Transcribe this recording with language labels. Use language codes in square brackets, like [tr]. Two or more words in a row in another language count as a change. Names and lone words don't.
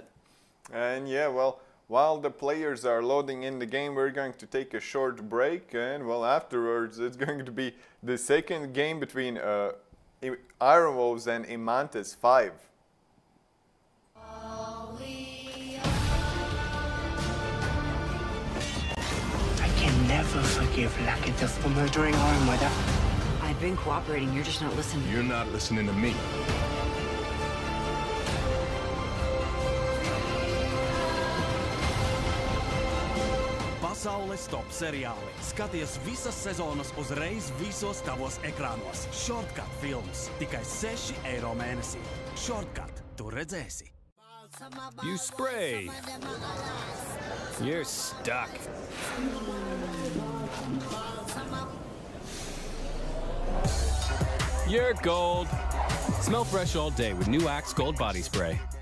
[en] And yeah, well, while the players are loading in the game, we're going to take a short break, and well, afterwards it's going to be the second game between Iron Wolves and Imantis 5. I can never forgive Lakita for murdering our mother. I've been cooperating, you're just not listening. You're not listening to me. [lv] Pasaules top seriāli. Skaties visas sezonas uzreiz visos tavos ekrānos. Shortcut films. Tikai 6 eiro mēnesī. Shortcut. Tu redzēsi. [en] You spray. You're stuck. You're gold. Smell fresh all day with new Axe Gold Body Spray.